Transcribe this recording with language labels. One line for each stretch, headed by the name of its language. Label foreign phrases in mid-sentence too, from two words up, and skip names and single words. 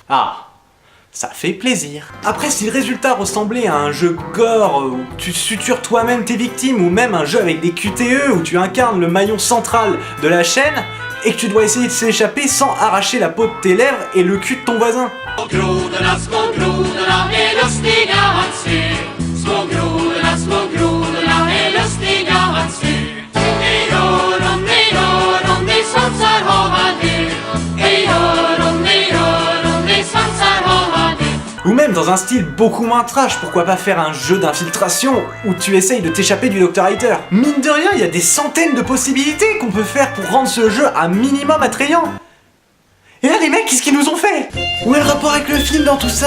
French: Ah. Ça fait plaisir. Après, si le résultat ressemblait à un jeu gore où tu sutures toi-même tes victimes, ou même un jeu avec des QTE où tu incarnes le maillon central de la chaîne et que tu dois essayer de s'échapper sans arracher la peau de tes lèvres et le cul de ton voisin.
Swedish: Små grodorna är lustiga att se. Små grodorna är lustiga att se. Hej öron, de svansar hava det. Hej öron, de svansar hava det.
French: Ou même dans un style beaucoup moins trash, pourquoi pas faire un jeu d'infiltration où tu essayes de t'échapper du Dr. Hitter. Mine de rien, il y a des centaines de possibilités qu'on peut faire pour rendre ce jeu un minimum attrayant. Et là les mecs, qu'est-ce qu'ils nous ont fait? Où est le rapport avec le film dans tout ça?